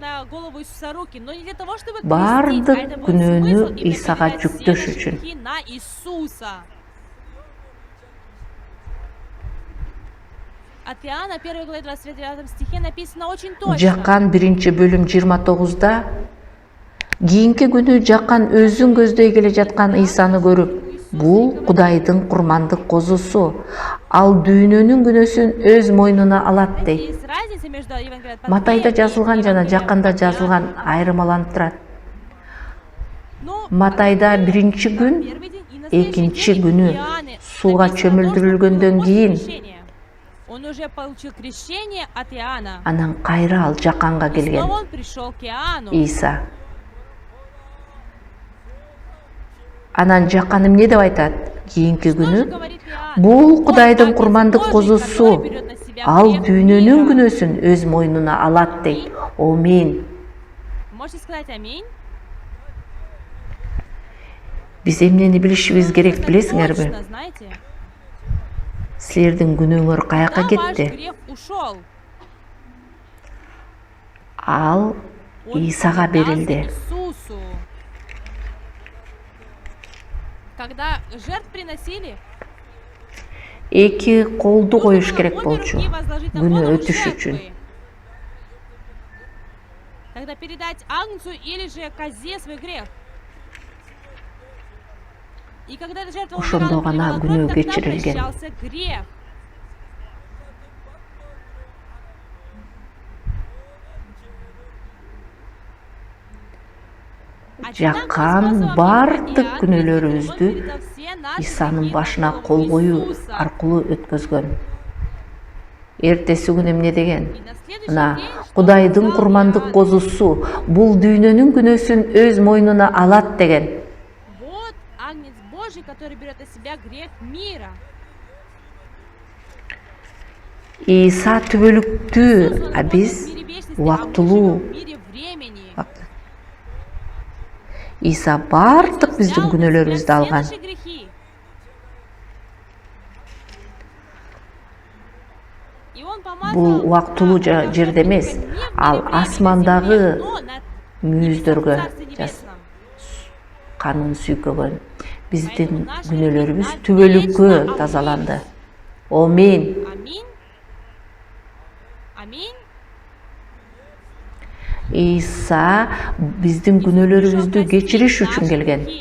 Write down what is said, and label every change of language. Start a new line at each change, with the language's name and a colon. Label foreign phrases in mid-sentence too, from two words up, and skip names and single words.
Kyrgyz: Бардык күнөөнү Исага жүктөш үчүн.
Russian: От Иоанна 1 главе 29 стихе написано очень точно.
Kyrgyz: Жакан 1-бөлүм 29-да кийинки күнү жакан өзүн көздөй келе жаткан Исаны көрүп, бул Кудайдын курмандык козусу, ал дүйнөнүн күнөөсүн өз мойнуна алат дейт.
Russian: Есть разница между Евангелием от
Kyrgyz: Матайда
Russian: Матфея и
Kyrgyz: жазылган жана
Russian: Евангелием
Kyrgyz: жаканда
Russian: от Иоанна.
Kyrgyz: жазылган айырмаланып турат.
Russian: Но
Kyrgyz: Матайда биринчи күн,
Russian: первый день и на следующий
Kyrgyz: экинчи
Russian: день
Kyrgyz: күнү
Russian: Иоанне
Kyrgyz: сууга
Russian: написано то, что
Kyrgyz: чөмүлдүрүлгөндөн
Russian: после
Kyrgyz: кийин
Russian: крещения он уже получил крещение от Иоанна.
Kyrgyz: анан кайра ал жаканга
Russian: И
Kyrgyz: келген.
Russian: снова он пришел к Иоанну.
Kyrgyz: Иса. Анан жакан эмне деп айтат? Кийинки
Russian: Что же
Kyrgyz: күнү
Russian: говорит Иоанн?
Kyrgyz: бул
Russian: Вот
Kyrgyz: Кудайдын
Russian: Агнец
Kyrgyz: курмандык
Russian: Божий,
Kyrgyz: козусу,
Russian: который берет на себя
Kyrgyz: ал
Russian: грех
Kyrgyz: дүйнөнүн
Russian: мира.
Kyrgyz: күнөөсүн өз мойнуна алат дейт. Амин.
Russian: Можете сказать аминь?
Kyrgyz: Биз эмнени билишибиз керек
Russian: Это
Kyrgyz: билесиңерби?
Russian: точно, знаете?
Kyrgyz: Силердин күнөөңөр каяка
Russian: Когда ваш
Kyrgyz: кетти?
Russian: грех ушел,
Kyrgyz: Ал
Russian: он
Kyrgyz: Исага
Russian: передался
Kyrgyz: берилди.
Russian: Иисусу. Когда жертв приносили,
Kyrgyz: Эки колду
Russian: нужно
Kyrgyz: коюш
Russian: было
Kyrgyz: керек
Russian: обе
Kyrgyz: болчу.
Russian: руки возложить на
Kyrgyz: Күнөө
Russian: голову
Kyrgyz: өтүш
Russian: жертвы.
Kyrgyz: үчүн.
Russian: Тогда передать агнцу или же козе свой грех. И когда эта жертва
Kyrgyz: Ошондо
Russian: умирала,
Kyrgyz: гана
Russian: проливала
Kyrgyz: күнөө
Russian: кровь, тогда
Kyrgyz: кечирилген.
Russian: прощался грех.
Kyrgyz: Жакан бардык күнөөлөрүбүздү Исанын башына кол коюу аркылуу өткөзгөн. Эртеси күнү эмне деген? Мына Кудайдын курмандык козусу, бул дүйнөнүн күнөөсүн өз мойнуна алат деген.
Russian: Вот Агнец Божий, который берет на себя грех мира.
Kyrgyz: Иса түбөлүктүү,
Russian: Иисус, он а находится
Kyrgyz: биз
Russian: в мире вечности, а мы живем
Kyrgyz: убактылуу.
Russian: в мире времени.
Kyrgyz: Иса бардык
Russian: Иисус
Kyrgyz: биздин
Russian: взял на себя
Kyrgyz: күнөөлөрүбүздү
Russian: все
Kyrgyz: алган.
Russian: наши грехи. И он помазал
Kyrgyz: Бул убактылуу
Russian: на
Kyrgyz: жерде эмес,
Russian: жертвенник не в
Kyrgyz: ал
Russian: мире времени,
Kyrgyz: асмандагы
Russian: земле, но на
Kyrgyz: мүйүздөргө
Russian: Царстве Небесном.
Kyrgyz: канын сүйкөгөн. Биздин күнөөлөрүбүз түбөлүккө тазаланды. Амин.
Russian: Аминь. Аминь.
Kyrgyz: Иса биздин күнөөлөрүбүздү кечириш үчүн келген.